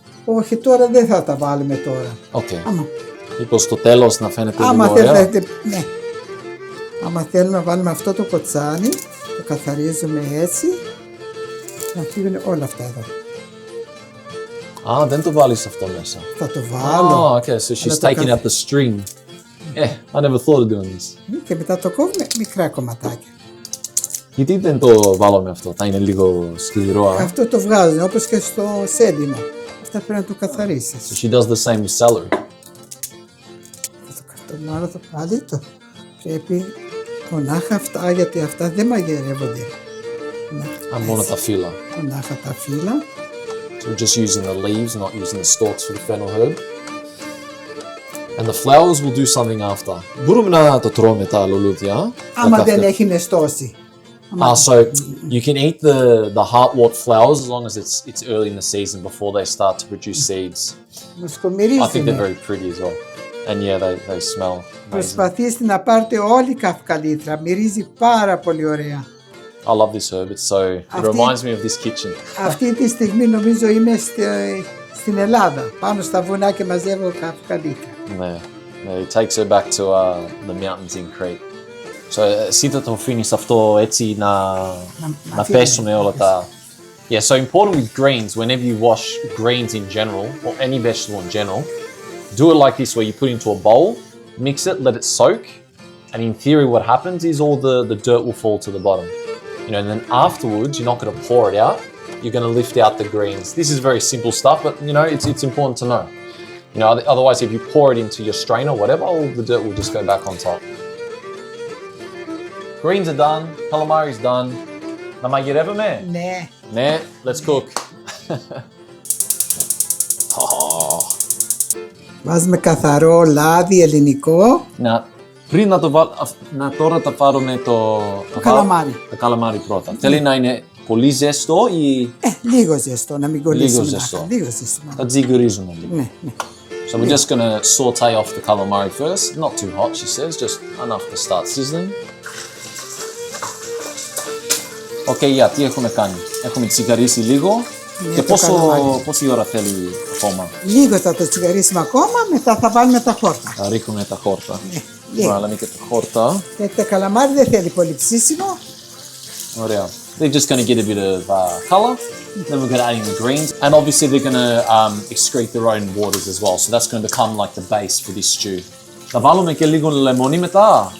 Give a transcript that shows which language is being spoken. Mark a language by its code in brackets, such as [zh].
[el] Όχι, τώρα δεν θα τα βάλουμε τώρα. [en] Okay. [el] Μήπως στο τέλος να φαίνεται λίγο ωραία. Ναι. Άμα θέλουμε να βάλουμε αυτό το κοτσάνι, το καθαρίζουμε έτσι, να φύγουν όλα αυτά εδώ. Δεν το βάλεις αυτό μέσα. Θα το βάλω. [en] Okay, so she's taking out the string. I never thought of doing this. [el] Και μετά το κόβουμε μικρά κομματάκια. Γιατί δεν το βάλουμε αυτό, θα είναι λίγο σκληρό. Αυτό το βγάζουν, όπως και στο σέλινο. Αυτά πρέπει να το καθαρίσεις. [en] So she does the same with celery. [el] Το μάλλον το πάλι το πρέπει μονάχα αυτά, γιατί αυτά δεν μαγειρεύονται. Μόνο τα φύλλα. Μονάχα τα φύλλα. [en] So we're just using the leaves, not using the stalks for the fennel herb. And the flowers will do something after. [el] Μπορούμε να το τρώμε τα λουλούδια. Άμα δεν έχει νεστώσει. [en] So you can eat the hartwort flowers as long as it's early in the season before they start to produce seeds. I think they're very pretty as well. And yeah, they smell amazing. [el] Προσπαθήστε να πάρετε όλη η καφκαλήθρα. Μυρίζει πάρα πολύ ωραία. [en] I love this herb. It reminds me of this kitchen. [el] Αυτή τη στιγμή νομίζω είμαι στην Ελλάδα. Πάνω στα βουνά και μαζεύω καφκαλήθρα. Ναι. [en] It takes her back to the mountains in Crete. [el] So εσύ θα το αφήνεις αυτό έτσι να πέσουν όλα τα... [en] Yeah, so important with greens, whenever you wash greens in general, or any vegetable in general, do it like this, where you put it into a bowl, mix it, let it soak, And in theory, what happens is all the dirt will fall to the bottom. You know, and then afterwards, you're not going to pour it out. You're going to lift out the greens. This is very simple stuff, but you know, it's important to know. You know, otherwise, if you pour it into your strainer or whatever, all the dirt will just go back on top. Greens are done. Calamari's done. [el] Να μαγειρεύουμε? Ναι. Ναι, [en] let's cook. [el] Βάζουμε καθαρό λάδι ελληνικό. Να, πριν να το βάλω, τώρα θα πάρουμε το καλαμάρι πρώτα. Θέλει να είναι πολύ ζεστό ή... λίγο ζεστό, να μην κολλήσει. Λίγο ζεστό. Λίγο ζεστό. Θα τζιγουρίζουμε λίγο. Ναι, ναι. [en] So we're just gonna saute off the calamari first. Not too hot, she says, just enough to start sizzling. [el] Okay, τι έχουμε κάνει. Έχουμε τσιγαρίσει λίγο. Και πόση ώρα θέλει ακόμα? Λίγο θα το τσιγαρίσουμε ακόμα, μετά θα βάλουμε τα χόρτα. Θα ρίχνουμε τα χόρτα. Ναι. Βάλαμε και τα χόρτα. Γιατί το καλαμάρι δεν θέλει πολύ ψήσιμο. Ωραία. [en] They're just going to get a bit of color. Then we're going to add in the greens. And obviously they're going to excrete their own waters as well. So that's going to become like the base for this stew. [el] Θα βάλουμε και λίγο λεμονί μετά.